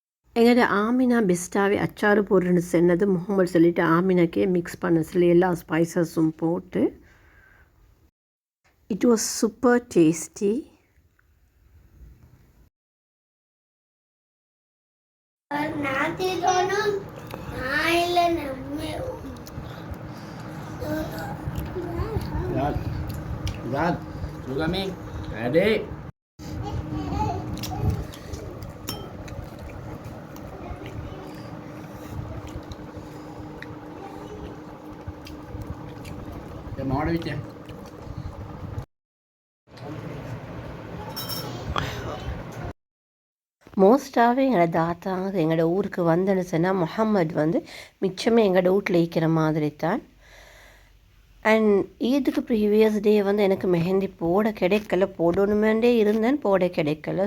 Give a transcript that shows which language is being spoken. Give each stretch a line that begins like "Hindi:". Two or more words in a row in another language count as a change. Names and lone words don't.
Tamil: எங்களோட ஆமினா பெஸ்ட்டாகவே அச்சாறு போடுறேன்னு சொன்னது முகமது சொல்லிவிட்டு ஆமினாக்கே மிக்ஸ் பண்ண சொல்லி எல்லா ஸ்பைசஸும் போட்டு
English: it was super tasty.
Malay: Juga Ming. Adik. Mau ada bicara.
Tamil: மோஸ்ட்டாகவே எங்களோட தாத்தாங்க எங்களோட ஊருக்கு வந்தேன்னு சொன்னால் முகம்மது வந்து மிச்சமே எங்களோட வீட்டில் இருக்கிற மாதிரி தான். அண்ட் ஈதுக்கு
English: previous day
Tamil: வந்து எனக்கு மெஹந்தி போட கிடைக்கல, போடணுமேண்டே இருந்தேன், போட கிடைக்கல.